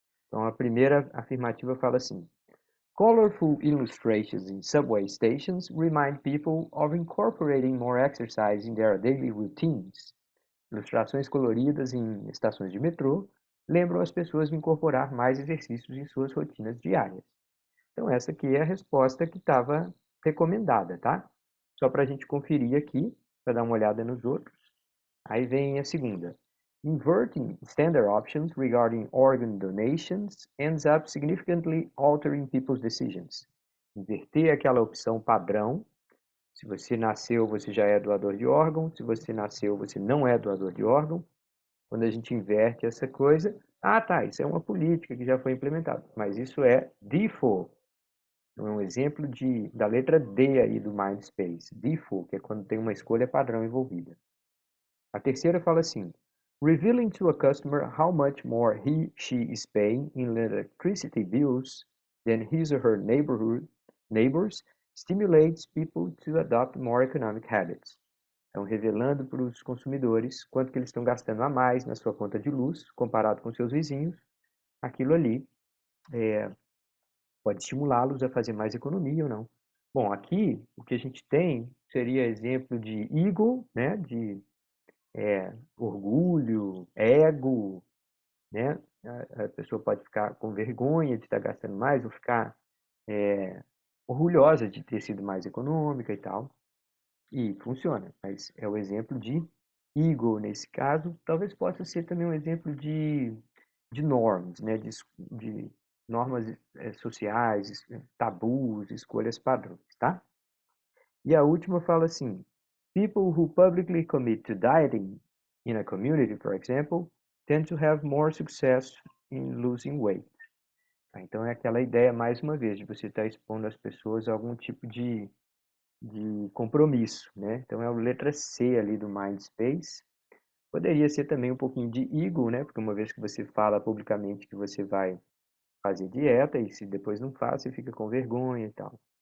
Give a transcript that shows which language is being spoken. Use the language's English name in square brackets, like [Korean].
[Portuguese] Então, a primeira afirmativa fala assim: [English] Colorful illustrations in subway stations remind people of incorporating more exercise in their daily routines. [Portuguese] Ilustrações coloridas em estações de metrô lembram as pessoas de incorporar mais exercícios em suas rotinas diárias. Então, essa aqui é a resposta que estava recomendada, tá? Só para a gente conferir aqui, para dar uma olhada nos outros. Aí vem a segunda. [English] Inverting standard options regarding organ donations ends up significantly altering people's decisions. [Portuguese] Inverter aquela opção padrão. Se você nasceu, você já é doador de órgão. Se você nasceu, você não é doador de órgão. Quando a gente inverte essa coisa, tá, isso é uma política que já foi implementada. Mas isso é default. Então, é um exemplo da letra D aí do Mindspace. Default, que é quando tem uma escolha padrão envolvida. A terceira fala assim: [English] revealing to a customer how much more she is paying in electricity bills than his or her neighbors stimulates people to adopt more economic habits. [Portuguese] Então, revelando para os consumidores quanto que eles estão gastando a mais na sua conta de luz, comparado com seus vizinhos, aquilo ali pode estimulá-los a fazer mais economia ou não. Bom, aqui o que a gente tem seria exemplo de ego, né, de orgulho, ego, né? A pessoa pode ficar com vergonha de estar gastando mais ou ficar orgulhosa de ter sido mais econômica e tal. E funciona, mas é o exemplo de ego nesse caso. Talvez possa ser também um exemplo de normas, né? De normas sociais, tabus, escolhas padrões, tá? E a última fala assim: [English] people who publicly commit to dieting in a community, for example, tend to have more success in losing weight. [Portuguese] Então é aquela ideia, mais uma vez, de você estar expondo as pessoas a algum tipo de compromisso, né? Então é a letra C ali do Mindspace. Poderia ser também um pouquinho de ego, né? Porque uma vez que você fala publicamente que você vai fazer dieta e se depois não faz, você fica com vergonha e tal.